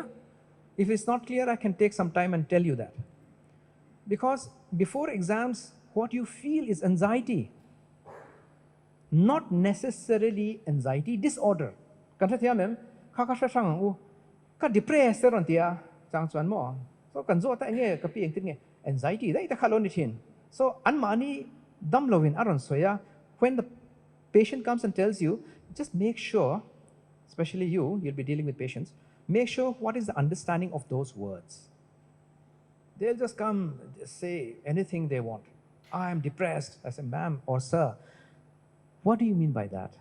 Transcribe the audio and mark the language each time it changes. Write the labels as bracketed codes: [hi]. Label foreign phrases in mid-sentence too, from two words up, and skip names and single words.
[en] If it's not clear, I can take some time and tell you that. Because before exams, what you feel is anxiety, not necessarily anxiety disorder. Depressed anxiety [hmr] so anmani damlovin aron soya. [en] When the patient comes and tells you, just make sure, especially you'll be dealing with patients, make sure what is the understanding of those words. They'll just come, say anything they want. I am depressed. I say, ma'am or sir, what do you mean by that?